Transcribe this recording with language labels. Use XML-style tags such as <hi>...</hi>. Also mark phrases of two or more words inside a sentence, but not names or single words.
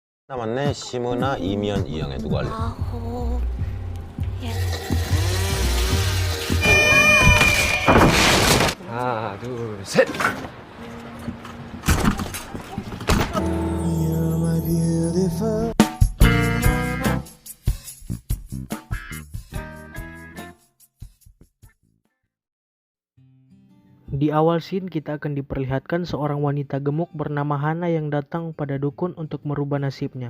<ko>남았네. 심은하, 이면, 이영애 누구 할래? 아호. 예. 하나, 둘, 셋.</ko> <id>Di awal scene kita akan diperlihatkan seorang wanita gemuk bernama Hana yang datang pada dukun untuk merubah nasibnya.</id>